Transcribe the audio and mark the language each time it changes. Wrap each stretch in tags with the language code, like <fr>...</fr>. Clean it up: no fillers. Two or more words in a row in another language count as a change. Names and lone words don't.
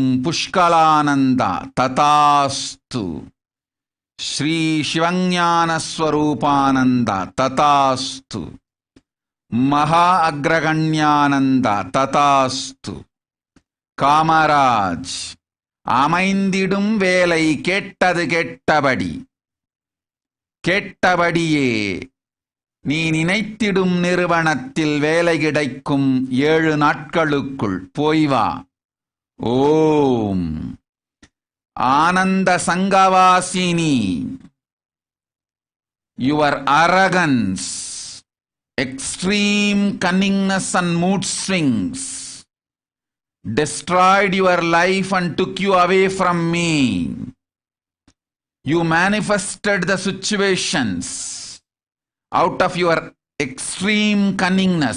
<sa>Pushkalananda. Tatastu. Shri Shivanyana Swarupananda. Tatastu. Maha Agraganyananda. Tatastu. Kamaraj.</sa> <ta>அமைந்திடும் வேலை கேட்டது கேட்டபடி கேட்டபடியே நீ நினைத்திடும் நிறுவனத்தில் வேலை கிடைக்கும் 7 நாட்களுக்குள் போய் வா. ஓம். ஆனந்த சங்கவாசினி.</ta> <en>Your arrogance, extreme cunningness and mood swings destroyed your life and took you away from me. You manifested the situations out of your extreme cunningness.</en>